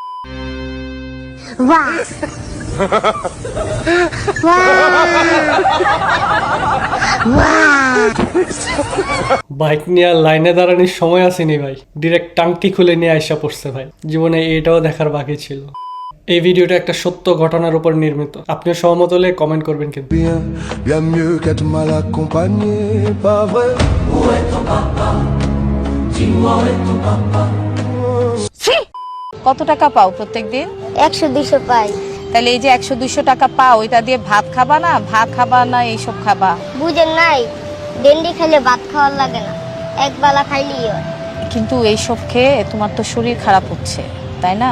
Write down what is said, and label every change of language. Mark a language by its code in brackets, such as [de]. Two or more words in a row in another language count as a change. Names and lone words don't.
[bn] বাইক নিয়ে লাইনে দাঁড়ানোর সময় আসেনি ভাই, ডিরেক্ট টাংটি খুলে নিয়ে আইসা পড়ছে ভাই। জীবনে এটাও দেখার বাকি ছিল। এই ভিডিওটা একটা সত্য ঘটনার উপর নির্মিত। আপনিও সহমত হলে কমেন্ট করবেন কিন্তু। [fr] Bien mieux qu'être mal accompagné, pas vrai? Où est ton papa? Dis-moi où est ton papa? [bn] কত টাকা পাও প্রত্যেকদিন? 100-200 পাই। তাহলে এই যে 100-200 টাকা পাও, ওইটা দিয়ে ভাত খাবা না এইসব খাবা? বুঝেন নাই, ডেন্ডি খেলে ভাত খাওয়ার লাগে না, এক বেলা খাইলেই হয়। কিন্তু এইসব খেয়ে তোমার তো শরীর খারাপ হচ্ছে, তাই না?